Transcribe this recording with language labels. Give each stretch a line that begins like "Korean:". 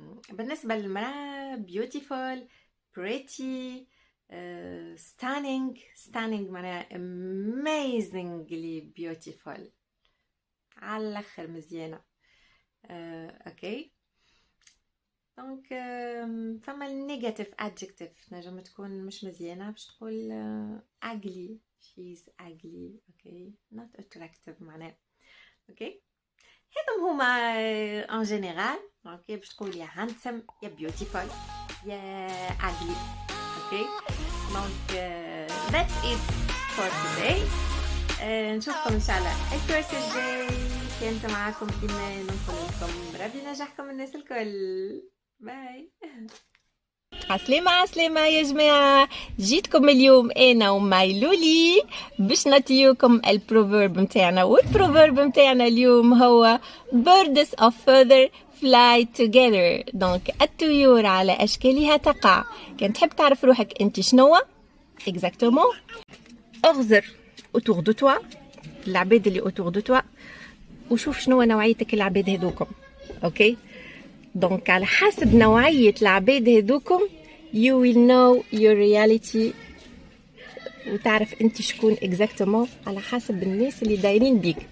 Arabic: بالنسبة للمرأة beautiful, pretty, stunning. stunning معناها
English: amazingly beautiful،
Arabic: على الاخر مزيانة. اوكي. دونك فما النيجاتيف adjective تنجم تكون مش مزيانة باش تقول ugly.
English: she's ugly. Okay, not attractive معناها.
Arabic: اوكي، هذم هما ان جينيرال. اوكي، باش تقول يا handsome يا beautiful يا ugly.
English: Okay, دونك that's it for today.
Arabic: نشوفكم ان شاء الله الكورس الجاي. كنت معاكم ايمان، نقول لكم ربي ينجحكم الناس الكل. باي. عسلامة يا جماعة. جيتكم اليوم أنا وماي لولي باش نعطيوكم البروفيرب متاعنا. والبروفيرب متاعنا اليوم هو
English: birds of feather fly together.
Arabic: دونك الطيور على أشكالها تقع. كان تحب تعرف روحك أنت شنو exactement، اغزر
French: autour de toi
Arabic: العباد اللي autour de toi وشوف شنو نوعيتك العباد هذوكم. اوكي، دونك على حسب نوعية العباد هذوكم
English: you will know your reality،
Arabic: وتعرف انت شكون exactement على حسب الناس اللي دايرين بيك.